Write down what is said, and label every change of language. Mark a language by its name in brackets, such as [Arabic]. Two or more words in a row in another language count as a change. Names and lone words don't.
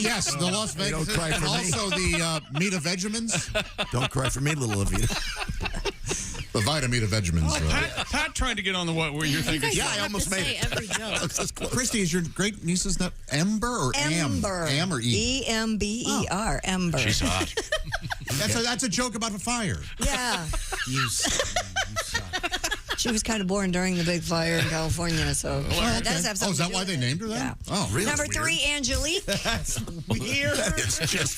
[English] Yes, the Las Vegas. Don't cry and for me. also the Mita Vegemins. Don't cry for me, little Avita. The Vita Mita Vegemins. Pat tried to get on the what where you're thinking. Yeah, I almost made it. Every joke. Christy, is your great niece's name Ember or Ember. Am or E? E-M-B-E-R. Ember. She's hot. That's a joke about a fire. Yeah. You suck. She was kind of born during the big fire in California, so that does have something Oh, is that to do why with they it. named her that? Yeah. Oh, really? Number 3, Angelique. That's weird. It's just